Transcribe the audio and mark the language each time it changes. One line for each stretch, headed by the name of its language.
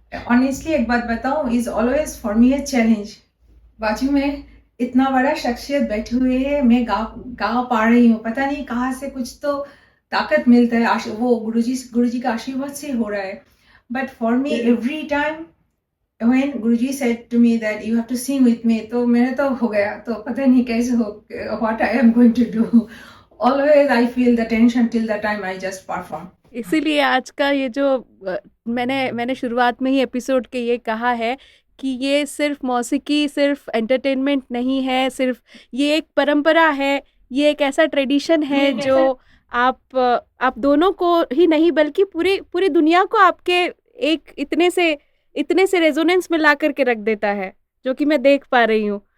Hindi: Honestly एक बात बताऊं,
English: Is always for me a challenge.
Hindi: बाजू में इतना बड़ा शख्सियत बैठे हुए है, मैं गा पा रही हूँ, पता नहीं कहाँ से कुछ तो ताकत मिलता है, वो गुरुजी का आशीर्वाद से हो रहा है।
English: but for me every time when Guruji said to me that you have to sing with me,
Hindi: तो मैंने तो हो गया, तो पता नहीं कैसे हो,
English: what I am going to do. Always I feel the tension till the time I just perform.
Hindi: इसीलिए आज का ये जो मैंने शुरुआत में ही एपिसोड के ये कहा है कि ये सिर्फ मौसीकी, सिर्फ एंटरटेनमेंट नहीं है, सिर्फ ये एक परंपरा है, ये एक ऐसा ट्रेडिशन है जो आप दोनों को ही नहीं बल्कि पूरी दुनिया को आपके एक इतने से रेजोनेंस में ला करके रख देता है, जो कि मैं देख पा रही हूँ।